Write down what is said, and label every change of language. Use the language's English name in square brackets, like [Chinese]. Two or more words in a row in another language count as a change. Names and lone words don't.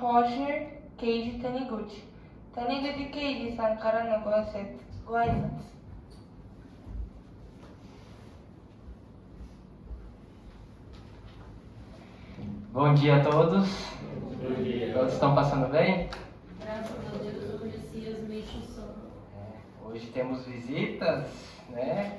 [Japanese] Roger Keiji Taniguchi. Taniguchi Keiji-sanからのご挨拶。 [Portuguese] Bom dia a todos. Bom dia. Todos estão passando bem? Graças a Deus, hoje sim os mexos são. Hoje temos visitas, né?